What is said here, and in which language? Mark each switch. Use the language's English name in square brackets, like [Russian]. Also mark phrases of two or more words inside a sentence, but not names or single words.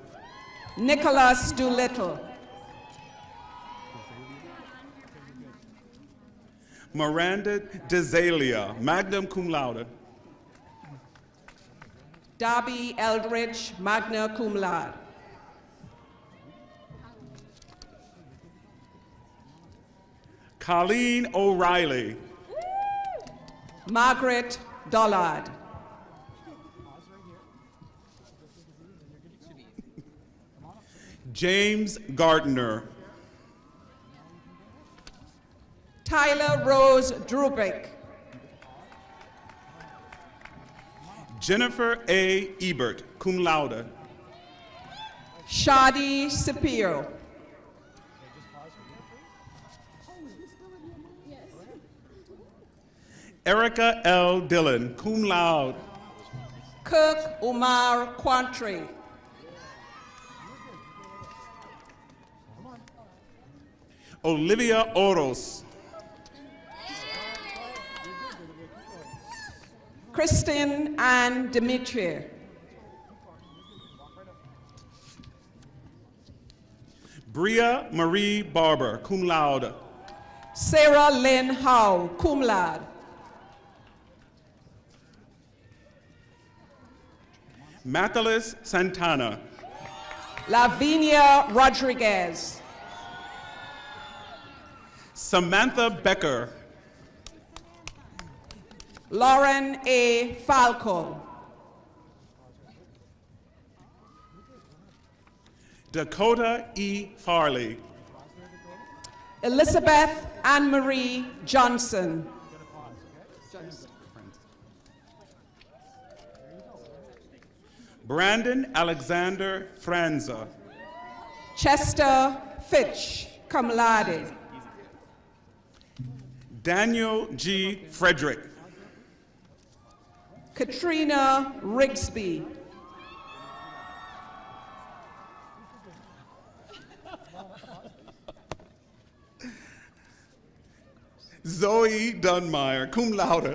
[English] Nicholas Doolittle. Miranda DeZalia, [Latin] magna cum laude. [English] Darby Eldridge, [Latin] magna cum laude. [English] Colleen O'Reilly. Margaret Dollard. James Gardner. Tyler Rose Drubick. Jennifer A. Ebert, [Latin] cum laude. [English] Shadi Sapiro. Erica L. Dillon, [Latin] cum laude. [English] Kirk Umar Quantry. Olivia Oros. Kristen Ann Dimitri. Bria Marie Barber, [Latin] cum laude. [English] Sarah Lynn Howe, [Latin] cum laude. [English] Mathalis Santana. Lavinia Rodriguez. Samantha Becker. Lauren A. Falco. Dakota E. Farley. Elizabeth Anne Marie Johnson. Brandon Alexander Franza. Chester Fitch, [Latin] cum laude. [English] Daniel G. Frederick. Katrina Rigsby. Zoe Dunmeyer, [Latin] cum laude.